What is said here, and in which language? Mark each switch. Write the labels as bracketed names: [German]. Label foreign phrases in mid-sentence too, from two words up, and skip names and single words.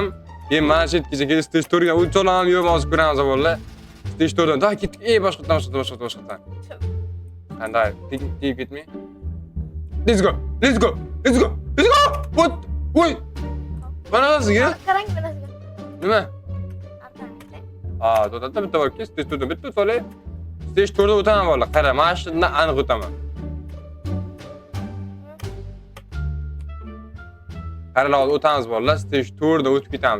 [Uzbek] Mana shu yergacha stage to'rga uch olaman, yo'q, hozir ko'ramiz bola. Stage to'rdan da ketdik. Boshqatdan. Qanday? Tegib ketmay. [English] Let's go. What? [Uzbek] Voy. Manasiga? Qarang manasiga. Nima? To'xtatda bitta bor, stage to'rdan bitta solay. Stage to'rda o'taman bola. Qara, mana shundan aniq o'taman. Qaralar o'tamiz bola, stage to'rda o'tib ketamiz.